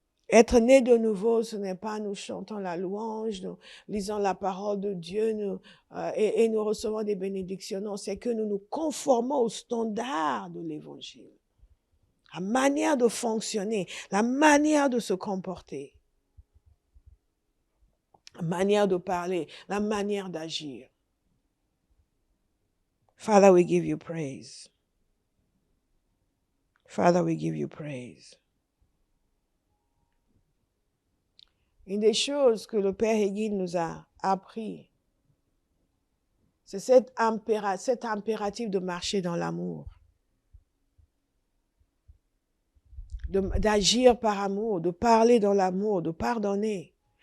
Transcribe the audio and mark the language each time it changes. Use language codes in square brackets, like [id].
[fr] Être né de nouveau, ce n'est pas nous chantons la louange, nous lisons la parole de Dieu et nous recevons des bénédictions. Non, c'est que nous nous conformons aux standards de l'Évangile. La manière de fonctionner, la manière de se comporter, la manière de parler, la manière d'agir. [en] Father, we give you praise. Father, we give you praise. [fr] Une des choses que le Père Hagin nous a appris, c'est cet impératif de marcher dans l'amour, d'agir par amour, de parler dans l'amour, de pardonner.